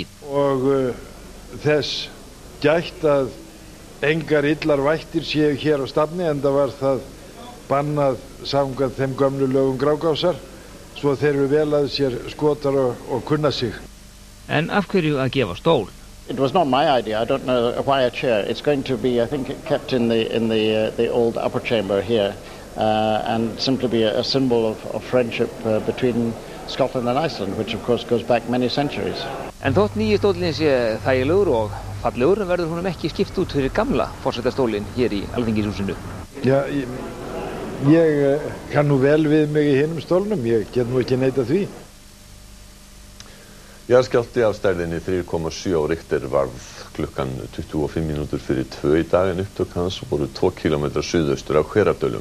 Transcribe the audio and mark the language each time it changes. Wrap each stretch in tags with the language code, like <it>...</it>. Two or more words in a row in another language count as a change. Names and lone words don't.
<is>Og þess gætt að engar illar vættir séu hér á stafni, enda var það bannað samkvæmt þeim gömlu lögum Grágásar, svo þeir eru vel að sér skotar og kunna sig. En af hverju að gefa stól?</is> <en>It was not my idea. I don't know why a chair. It's going to be, I think, kept in the old upper chamber here, and simply be a symbol of friendship between Scotland and Iceland, which of course goes back many centuries.</en> <is>En þótt nýji stólinn sé þægilegur og fallegur verður honum ekki skipt út fyrir gamla forsetastólinn hér í Alþingishúsinu. Já, ég kann nú vel við mig í hinum stólnum. Ég get nú ekki neitað því. Jarðskjálfti af stærðinni 3,7 á Richter varð klukkan 25 mínútur fyrir 2 í dag en upptök hans voru 2 km suðaustur af Hverardölum.</is>